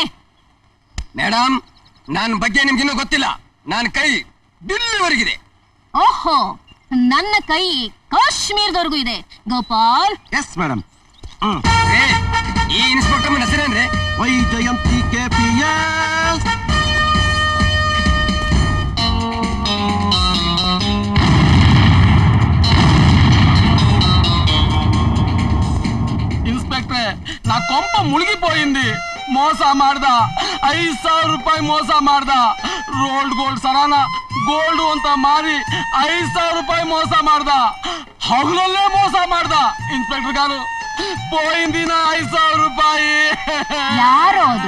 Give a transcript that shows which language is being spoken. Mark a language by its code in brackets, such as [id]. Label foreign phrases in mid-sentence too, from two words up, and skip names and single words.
[kn] ಮೇಡಮ್, ನನ್ನ ಬಗ್ಗೆ ನಿಮ್ಗಿನ್ನೂ ಗೊತ್ತಿಲ್ಲ. ನನ್ನ ಕೈ ದಿಲ್ಲಿವರೆಗಿದೆ. ಓಹೋ, ನನ್ನ ಕೈ ಕಾಶ್ಮೀರದವರೆಗೂ ಇದೆ. ಗೋಪಾಲ್. [en] yes madam. [kn] ಈ ಇನ್ಸ್ಪೆಕ್ಟರ್ ಹೆಸರೇನ್ರಿ? ವೈಜಯಂತಿ KPS. [te] ఇన్స్పెక్టరే, నా కొంప మునిగిపోయింది. [kn] మోస ಮಾಡ್ದ, 5,000 ರೂಪಾಯಿ ಮೋಸ ಮಾಡ್ದ. [en] rolled gold [kn] ಸರಾನ ಗೋಲ್ಡ್ ಅಂತ ಮಾರಿ 5,000 ರೂಪಾಯಿ ಮೋಸ ಮಾಡ್ದ. ಹಗಲಲ್ಲೇ ಮೋಸ ಮಾಡ್ದ. ಇನ್ಸ್ಪೆಕ್ಟರ್ ಗಾರು, పోయిందిನ 5,000 ರೂಪಾಯಿ. ಯಾರು ಅದು?